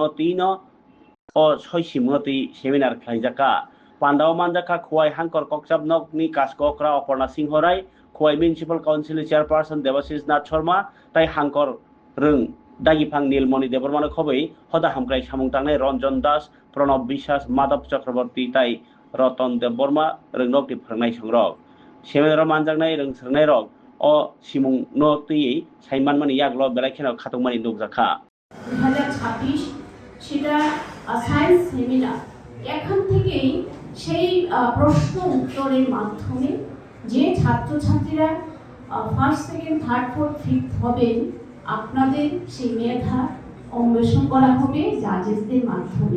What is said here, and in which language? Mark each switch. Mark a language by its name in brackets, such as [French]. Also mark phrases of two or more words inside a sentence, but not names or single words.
[Kok Borok] तुइनो अ सय सिमुंनो तुइ सेमिनार खालायजाका पान्डाव मानजाका खवाई हांकर कक्साब नकनि कासकक्रा अपर्णा सिंहराय खवाई [English] municipal council chairperson [Kok Borok] देवाशिष नाथ शर्मा ताइ हांकर रों दागिफां नीलमणि देबरमान खबै हदा हामग्राय सामुं थांनाय रंजन दास प्रणब বিশ্বাস माधव चक्रवर्ती ताइ रतन देबबर्मा रोंनकनि फोरोंनाय संरक सेमिनार मानजाकनाय रोंसोरनाय रक अ सिमुं नो तुई साइमानमानि यागल बेलाखेनाव खातंमानि नुकजाखा [Bangla] 2026 সেটা [English] science seminar [Bangla] এখান থেকেই সেই প্রশ্ন উত্তরের মাধ্যমে যে ছাত্রছাত্রীরা [English] first second third fourth fifth [Bangla] হবেন আপনাদের সেই মেধা অন্বেষণ করা হবে জাজেসদের মাধ্যমে।